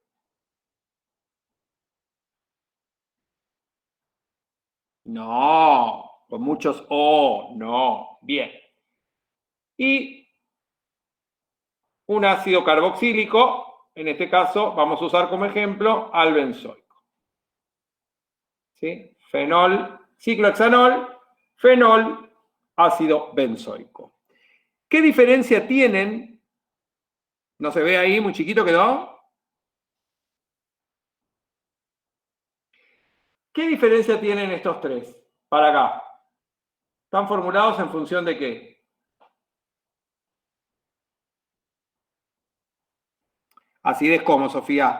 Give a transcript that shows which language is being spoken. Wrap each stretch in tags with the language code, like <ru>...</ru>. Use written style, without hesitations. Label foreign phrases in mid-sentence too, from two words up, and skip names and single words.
<es>No, con muchos O, no. Bien. Y un ácido carboxílico, en este caso vamos a usar como ejemplo al benzoico. ¿Sí? Fenol, ciclohexanol, fenol, ácido benzoico. ¿Qué diferencia tienen? ¿No se ve ahí? Muy chiquito quedó. ¿Qué diferencia tienen estos tres para acá? ¿Están formulados en función de qué? Acidez como, Sofía.</es>